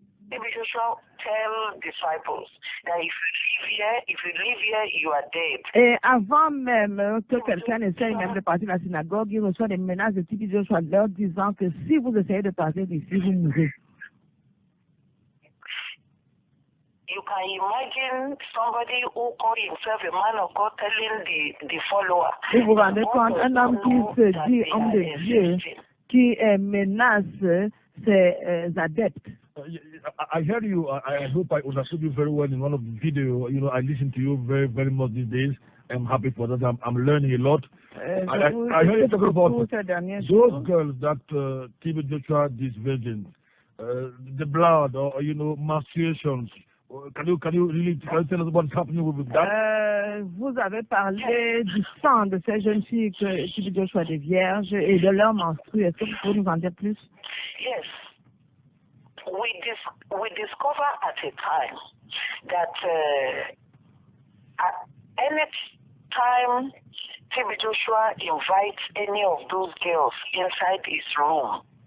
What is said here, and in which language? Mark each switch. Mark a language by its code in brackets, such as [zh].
[en] T.B Joshua tell disciples that if you live here, you are dead. [fr] Et avant même que quelqu'un essaye même de partir de la synagogue, il reçoit des menaces de T.B Joshua leur disant que si vous essayez de partir d'ici, vous mourrez. [en] You can imagine somebody who called himself a man of God telling the follower. [fr] Vous vous rendez compte, un homme qui se dit homme de Dieu, qui menace ses adeptes. [en] I heard you. I hope I understood you very well in one of the videos. You know, I listen to you very, very much these days. I'm happy for that. I'm learning a lot. I heard you talk about those girls that T.B Joshua these virgins, the blood, or menstruations. Can you tell us what's happening with that? [fr] Vous avez parlé du sang de ces jeunes filles que T.B Joshua des vierges et de leurs menstrues. Est-ce que vous pouvez nous en dire plus? [en] Yes. We discover at a time that at any time T.B Joshua invites any of those girls inside his room.